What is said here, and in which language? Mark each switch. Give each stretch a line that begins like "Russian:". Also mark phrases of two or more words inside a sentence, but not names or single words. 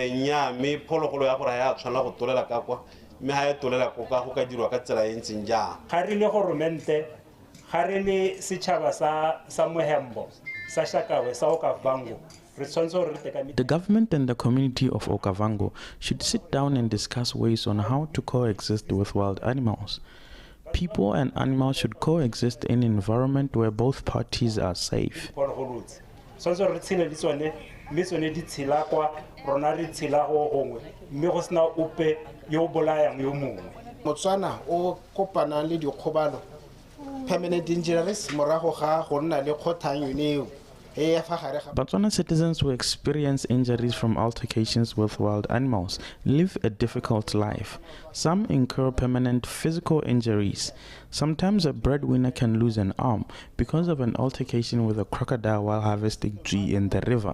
English: The government and the community of Okavango should sit down and discuss ways on how to coexist with wild animals. People and animals should coexist in an environment where both parties are safe.
Tswana: Botswana o kopana le dikgobalo
English: permanent injuries
Tswana: morago ga go nna le kgothanyo neo.
English: Botswana citizens who experience injuries from altercations with wild animals live a difficult life. Some incur permanent physical injuries. Sometimes a breadwinner can lose an arm because of an altercation with a crocodile while harvesting tree in the river.